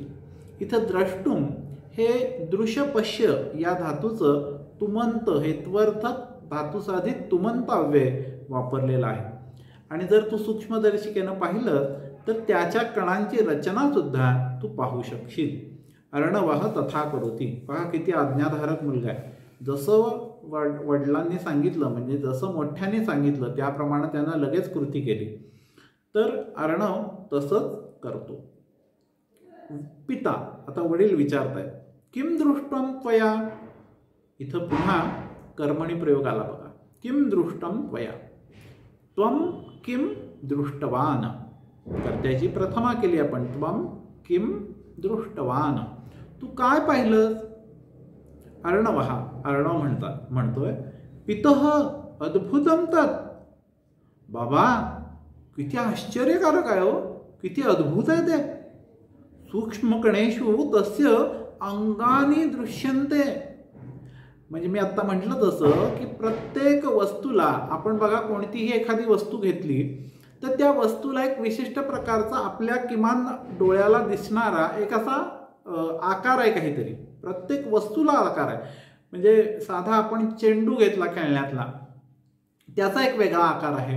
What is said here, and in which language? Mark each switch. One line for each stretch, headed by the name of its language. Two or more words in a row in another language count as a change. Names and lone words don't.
Marathi: इथं द्रष्टुम हे दृश्यपश्य या धातूचं तुमंत हे त्वर्थक धातुसाधित तुमंत अव्यय वापरलेलं आहे आणि जर तू सूक्ष्मदर्शिकेनं पाहिलं तर त्याच्या कणांची रचना सुद्धा तू पाहू शकशील।
Sanskrit: अर्णवः तथा करोति,
Marathi: पहा किती आज्ञाधारक मुलगा आहे। जसं वडिलांनी सांगितलं म्हणजे जसं मोठ्याने सांगितलं त्याप्रमाणे त्यांना लगेच कृती केली, तर अर्णव तसंच करतो। पिता, आता वडील विचारतायत,
Sanskrit: किम दृष्टम त्वया,
Marathi: इथं पुन्हा कर्मणी प्रयोग आला बघा,
Sanskrit: किम दृष्टम त्वया, त्वम किम दृष्टवान,
Marathi: कर्त्याची प्रथमा केली आपण,
Sanskrit: त्वम किम दृष्टवान,
Marathi: तू काय पाहिलंस। अर्णवः, अर्णव म्हणतोय,
Sanskrit: पितः अद्भुतम तत्,
Marathi: बाबा किती आश्चर्यकारक आहे हो, किती अद्भुत आहे ते.
Sanskrit: सूक्ष्मकणेषु तस्य अंगानी दृश्यन्ते.
Marathi: म्हणजे मी आता म्हटलं तसं की प्रत्येक वस्तूला आपण बघा, कोणतीही एखादी वस्तू घेतली तर त्या वस्तूला एक विशिष्ट प्रकारचा आपल्या किमान डोळ्याला दिसणारा एक असा आकार आहे काहीतरी. प्रत्येक वस्तूला आकार आहे. म्हणजे साधा आपण चेंडू घेतला खेळण्यातला, त्याचा एक वेगळा आकार आहे.